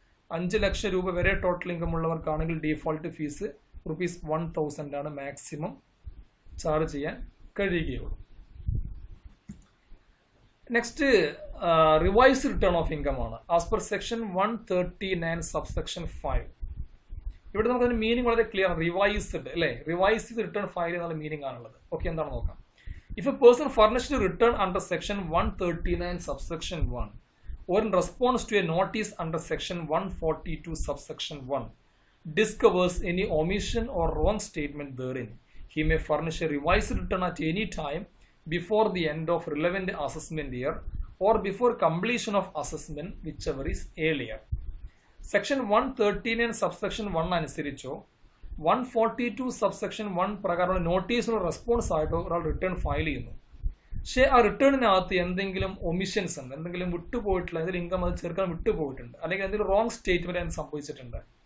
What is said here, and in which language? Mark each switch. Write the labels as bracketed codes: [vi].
[ml] 5 ലക്ഷം രൂപ വരെ total income ഉള്ളവർക്കാണെങ്കിൽ default fees ₹1,000 ആണ് മാക്സിമം ചാർജ് ചെയ്യാൻ കഴിയുകയുള്ളൂ. [en] next revise return of income [ml] ആണ്. [en] As per section 139 subsection 5. [ml] ഇവിടെ നമുക്കതിന് മീനിങ് വളരെ ക്ലിയർ ആണ്. റിവൈസ്ഡ് അല്ലേ, റിവൈസ് ചെയ്ത് റിട്ടേൺ ഫയൽ എന്നുള്ള മീനിങ് ആണുള്ളത്. ഓക്കെ, എന്താണ് നോക്കാം. [en] If a person furnished return under section 139 subsection 1 or in response to a notice under section 142 subsection 1 discovers any omission or wrong statement therein, he may furnish a revised return at any time before the end of relevant assessment year or before completion of assessment, whichever is earlier. [ml] Section 139 subsection 1 അനുസരിച്ചോ 142 subsection 1 പ്രകാരമുള്ള നോട്ടീസിനുള്ള response ആയിട്ടോ ഒരാൾ return file ചെയ്യുന്നു. പക്ഷേ ആ റിട്ടേണിനകത്ത് എന്തെങ്കിലും omissions ഉണ്ട്, എന്തെങ്കിലും വിട്ടുപോയിട്ടുള്ള എന്തെങ്കിലും ഇൻകം അത് ചേർക്കാൻ വിട്ടുപോയിട്ടുണ്ട്, അല്ലെങ്കിൽ എന്തെങ്കിലും റോങ് സ്റ്റേറ്റ്മെന്റ് അതിന് സംഭവിച്ചിട്ടുണ്ട്.